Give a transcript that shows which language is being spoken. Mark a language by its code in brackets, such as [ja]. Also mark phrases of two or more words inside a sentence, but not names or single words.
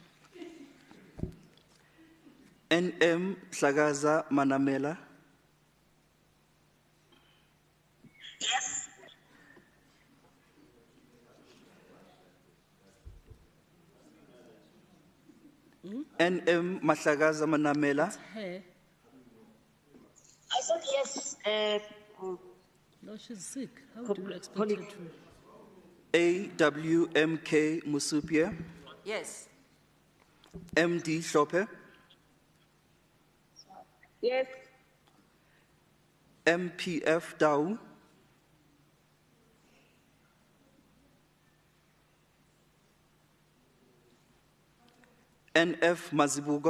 [en] N.M. Hlagaza Manamela. Yes. N.M. Mahlagaza Manamela. Hey. I said yes. No, she's sick. How do you expect her to? A.W.M.K. Musupia. Yes. M.D. Shope. Yes. M.P.F. Dau. N.F. Mazibugo.